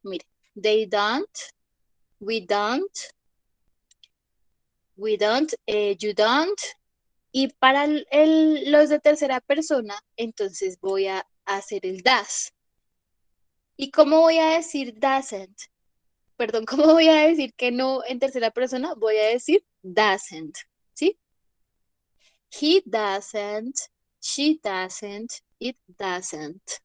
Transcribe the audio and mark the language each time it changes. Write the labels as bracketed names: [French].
[Spanish] Mire, [English] they don't, we don't, you don't. [Spanish] Y para los de tercera persona, entonces voy a hacer el does. ¿Y cómo voy a decir doesn't? Perdón, ¿cómo voy a decir que no en tercera persona? Voy a decir doesn't, ¿sí? [English] He doesn't, she doesn't, it doesn't.